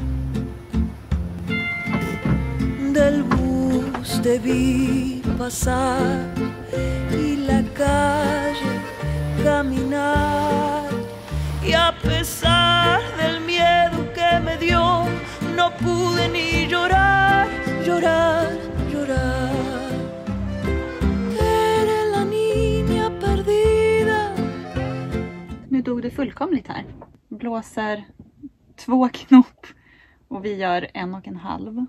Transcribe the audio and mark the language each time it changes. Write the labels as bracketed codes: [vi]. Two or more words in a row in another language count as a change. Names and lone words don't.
[es] Del bus te vi pasar y la calle caminar. Y a pesar del miedo que me dio, no pude ni llorar. Eres la niña perdida. [sv] Nu dog det fullkomligt här. Blåser 2 knop och vi gör 1,5.